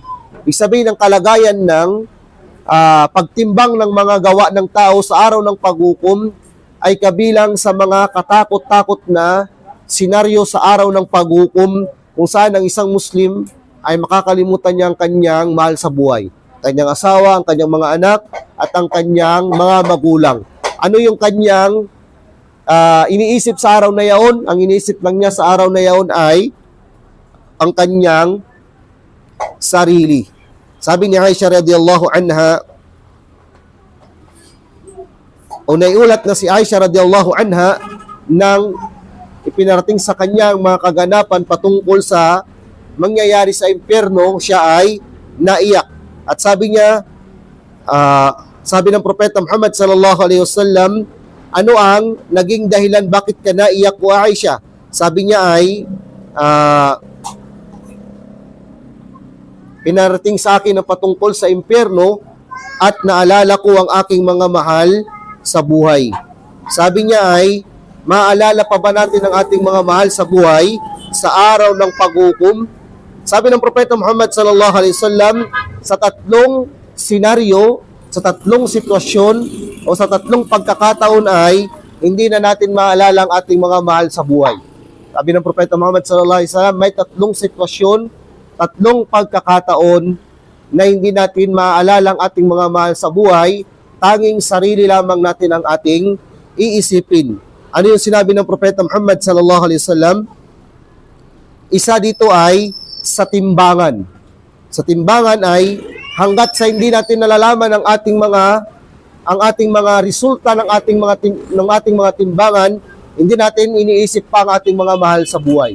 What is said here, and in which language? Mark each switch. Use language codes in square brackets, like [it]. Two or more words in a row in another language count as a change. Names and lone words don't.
[tl] Ibig sabihin ng kalagayan ng pagtimbang ng mga gawa ng tao sa araw ng paghukom ay kabilang sa mga katakot-takot na senaryo sa araw ng paghukom kung saan ang isang Muslim ay makakalimutan niya ang kanyang mahal sa buhay. Kanyang asawa, ang kanyang mga anak, at ang kanyang mga magulang. Ano yung kanyang iniisip sa araw na yaon? Ang iniisip lang niya sa araw na yaon ay ang kanyang sarili. Sabi ni Aisha [ar] رضي الله عنها, [tl] o naiulat na si Aisha [ar] رضي الله عنها [tl] nang ipinarating sa kanyang mga kaganapan patungkol sa mangyayari sa impyerno, siya ay naiyak. At sabi niya, sabi ng Propeta Muhammad [ar] صلى الله عليه وسلم, [tl] ano ang naging dahilan bakit ka naiyak o Aisha? Sabi niya ay, pinarating sa akin ang patungkol sa impyerno at naalala ko ang aking mga mahal sa buhay. Sabi niya ay, maalala pa ba natin ang ating mga mahal sa buhay sa araw ng paghukom? Sabi ng Propeta Muhammad [ar] صلى الله عليه وسلم, [tl] sa tatlong senaryo, sa tatlong sitwasyon o sa tatlong pagkakataon ay hindi na natin maalala ang ating mga mahal sa buhay. Sabi ng Propeta Muhammad [ar] صلى الله عليه وسلم, [tl] may tatlong sitwasyon, tatlong pagkakataon na hindi natin maalala ang ating mga mahal sa buhay, tanging sarili lamang natin ang ating iisipin. Ano yung sinabi ng Propeta Muhammad [ar] صلى الله عليه وسلم? [tl] Isa dito ay sa timbangan. Sa timbangan ay hanggat sa hindi natin nalalaman ang ating mga resulta ng ating mga timbangan, hindi natin iniisip pa ang ating mga mahal sa buhay.